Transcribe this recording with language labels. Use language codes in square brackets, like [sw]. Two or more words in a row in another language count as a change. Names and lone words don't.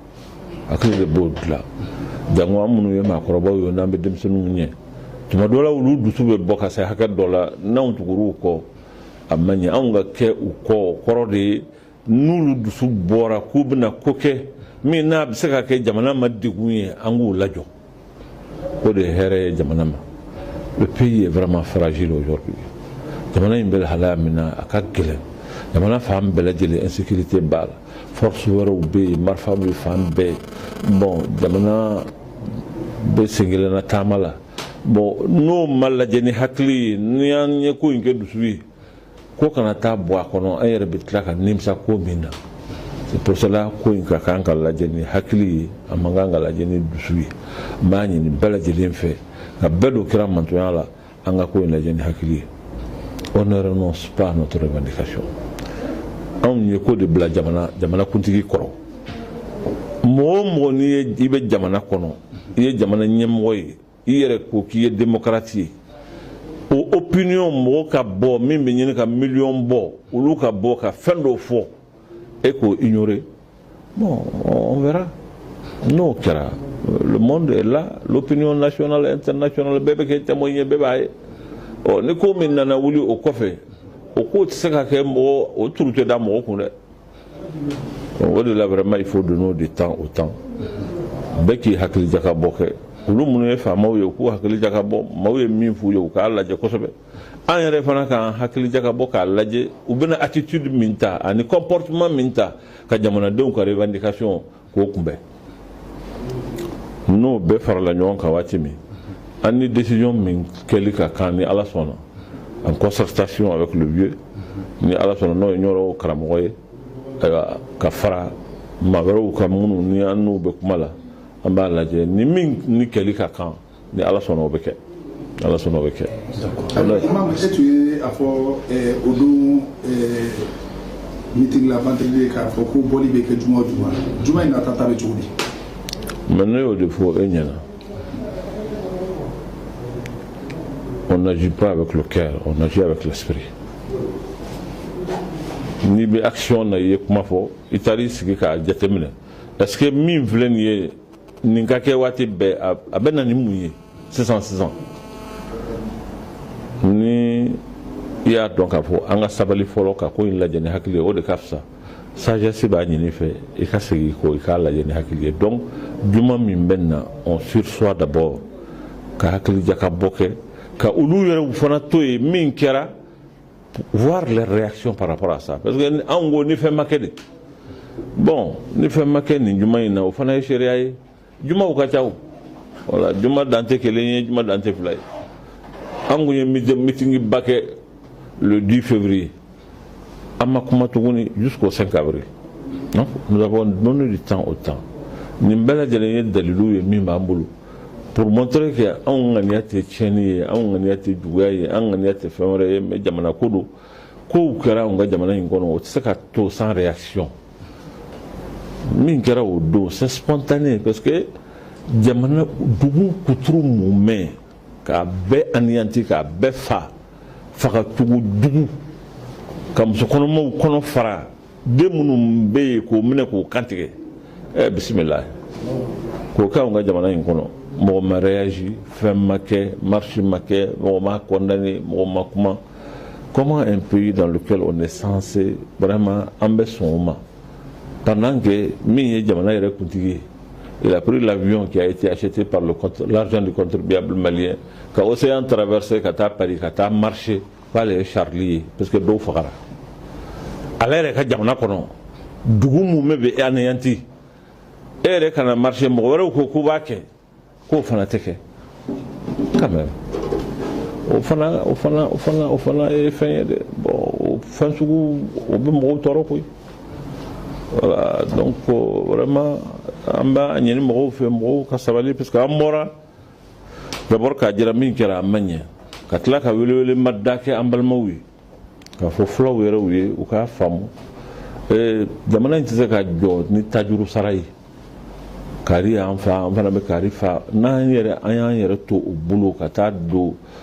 [bm] jango an minnu ye maakɔrɔbaw ye n'an bɛ denmisɛnninw ɲɛ tuma dɔ la olu dusu bɛ bɔ ka se hakɛ dɔ la n'anw tugur'u kɔ a man ɲɛ anw ka kɛ u kɔ kɔrɔ de ye n'olu dusu bɔra k'u bɛna ko kɛ min n'a bɛ se ka kɛ jamana ma degun ye an k'u lajɔ o de ye hɛrɛ ye jamana ma [fr] le pays est vraiment fragile aujourd'hui [bm] jamana in bɛ lahalaya min na a ka gɛlɛn jamana fan bɛɛ lajɛlen insécurité b'a la force wɛrɛw bɛ yen marifa bɛ fan bɛɛ bon jamana bɛ sen kelen na taama la bon n'o ma lajɛ ni hakili ye ni an ye ko in kɛ dusu ye ko kana taa bɔ a kɔnɔ an yɛrɛ bɛ tila ka nimisa ko min na [fr] c'est pour cela [bm] ko in ka kan ka lajɛ ni hakili ye a man kan ka lajɛ ni dusu ye n b'a ɲini bɛɛ lajɛlen fɛ ka bɛɛ don kira mantonya la an ka ko in lajɛ ni hakili ye. [fr] On ne renonce pas à notre revendication. [bm] Anw ye ko de bila jamana kuntigi kɔrɔ. Mɔgɔ o mɔgɔ n'i ye i bɛ jamana kɔnɔ i ye jamana ɲɛmɔgɔ ye i yɛrɛ ko k'i ye démocrate ye o opinion mɔgɔ ka bɔ min bɛ ɲini ka miliyɔn bɔ olu ka bɔ ka fɛn dɔ fɔ e k'o ignorer [fr] bon on verra [bm] n'o kɛra [fr] le monde est là l'opinion nationale internationale [bm] bɛɛ bɛ kɛ témoin ye bɛɛ b'a ye ni ko min nana wuli o kɔfɛ o ko tɛ se ka kɛ mɔgɔ o turu tɛ da mɔgɔ kun dɛ. O de la [fr] vraiment il faut donner du temps au temps [bm] bɛɛ k'i hakili jakabɔ kɛ olu minnu ye faamaw ye u k'u hakili jakabɔ maaw ye min f'u ye u k'a lajɛ kosɛbɛ an yɛrɛ fana k'an hakili jakabɔ k'a lajɛ u bɛna attitude min ta ani comportement min ta ka jamanadenw ka revendication k'o kunbɛn n'o bɛɛ farala ɲɔgɔn kan waati min an ni décision min kɛli ka kan ni Ala sɔnna [fr] en concertation avec le vieux [bm] ni Ala sɔnna n'o ye ɲɔrɔ karamɔgɔ ye ka fara maa wɛrɛw ka minnu ni an n'u bɛ kuma la an b'a lajɛ ni min ni kɛli ka kan ni Ala sɔnna o bɛ kɛ Ala sɔnna o bɛ kɛ. Imam e tun ye a fɔ o don meeting la vendredi k'a fɔ ko bɔli bɛ kɛ juma o juma in nata ta bɛ cogo di. [fr] Mais [bm] ne y'o de fɔ e ɲɛna [fr] on n'agit pas avec le cœur on agit avec l'esprit. [bm] Ni bɛ action na i ye kuma fɔ i taar'i sigi k'a jateminɛ [fr] est-ce que [bm] min filɛ nin ye nin ka kɛ waati bɛɛ a bɛ na ni mun ye sisan ni i y'a dɔn k'a fɔ an ka sabali fɔlɔ ka ko in lajɛ ni hakili ye o de ka fisa sagesse b'a ɲini fɛ i ka segin kɔ i k'a lajɛ ni hakili ye donc juma min bɛ na [fr] on sursoit d'abord [bm] ka hakili jakabɔ kɛ ka olu yɛrɛ fana to yen min kɛra voir [fr] les réactions par rapport à ça parce que en gros [bm] ni fɛn ma kɛ de bon ni fɛn ma kɛ nin juma in na o fana ye sariya ye jumaw ka ca o voilà juma dan tɛ kelen ye juma dan tɛ fila ye an kun ye meeting ba kɛ [fr] le 10 février [bm] an ma kuma tuguni [fr] jusqu'au 5 avril non nous avons donné du temps au temps [bm] nin bɛɛ lajɛlen ye dalilu ye min b'an bolo [fr] pour montrer que [bm] anw ŋaniya tɛ tiɲɛni ye anw ŋaniya tɛ juguya ye an ŋaniya tɛ fɛn wɛrɛ ye mais jamana ko don kow kɛra anw ka jamana in kɔnɔ o tɛ se ka to [fr] sans réaction [bm] min kɛra o don [fr] c'est spontané parce que [bm] jamana dugu kuturu mun mɛn k'a bɛɛ anéanti k'a bɛɛ fagacogo jugu ka musokɔnɔmaw kɔnɔ fara den minnu bɛ yen k'o minɛ k'o kantigɛ bisimila k'o kɛ anw ka jamana in kɔnɔ mɔgɔ ma réagi fɛn ma kɛ marche ma kɛ mɔgɔ ma condamné mɔgɔ ma kuma [fr] comment un pays dans lequel on est censé vraiment [bm] an bɛ sɔn o ma [fr] pendant que [bm] min ye jamana yɛrɛ kuntigi ye [fr] il a pris l'avion qui a été acheté par l'argent du contribuable malien [bm] ka océan traversé ka taa Paris ka taa marché k'ale ye Charlie ye parce que dɔw fagara ale yɛrɛ ka jamana kɔnɔ dugu mun bɛ anéanti e yɛrɛ kana marché mɔgɔ wɛrɛw ko k'u b'a kɛ k'o fana tɛ kɛ [fr] quand même [bm] o fana ye fɛn ye dɛ bon o fɛn sugu o bɛ mɔgɔw tɔɔrɔ koyi voilà [fr] donc vraiment [bm] an b'a ɲini mɔgɔw fɛ mɔgɔw ka sabali [fr] parce que [bm] an bɔra d'abord k'a jira min kɛra a ma ɲɛ ka tila ka welewele ma da kɛ an balimaw ye k'a fɔ fulaw yɛrɛw ye u k'a faamu jamana in tɛ se ka jɔ ni tajuru sara ye kari y'an fa an fana bɛ kari fa n'an y'an yɛrɛ to o bolo ka taa don